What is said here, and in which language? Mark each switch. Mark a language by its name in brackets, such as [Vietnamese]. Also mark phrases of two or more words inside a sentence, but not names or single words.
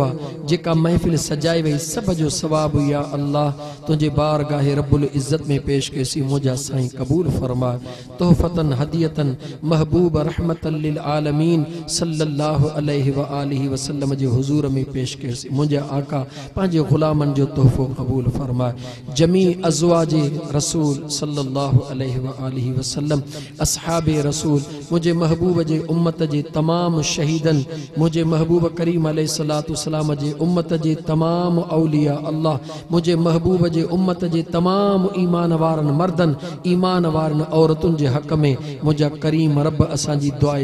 [Sindhi] आहे जेका महफ़िल सजाई वई सभ जो सवाबु [Arabic] يا الله [Sindhi] तुंहिंजे बारगाहे [Arabic] رب العزة [Sindhi] में पेश कयोसीं मुंहिंजा साईं क़बूल फरमा [Arabic] تحفةً هديةً محبوب رحمةً للعالمين صلى الله عليه و آله وسلم [Sindhi] जे हुज़ूर में पेश कयोसीं मुंहिंजा आका पंहिंजे ग़ुलामनि जो तोहफ़ो क़बूल फरमा जमी अज़वाजे रसूल [Arabic] صلى الله عليه و آله وسلم [Sindhi] असहाबे रसूल मुंहिंजे महबूब जे उम्मत जे तमाम शहीदन मुंहिंजे महबूब करीम [Arabic] عليه الصلاة والسلام [Sindhi] जे उम्मत जे तमाम [Arabic] أولياء الله [Sindhi] मुंहिंजे महबूब जे उम्मत जे तमाम ईमान वारनि मर्दन ईमान वारनि औरतुनि जे हक़ में मुंहिंजा करीम रब असांजी दुआए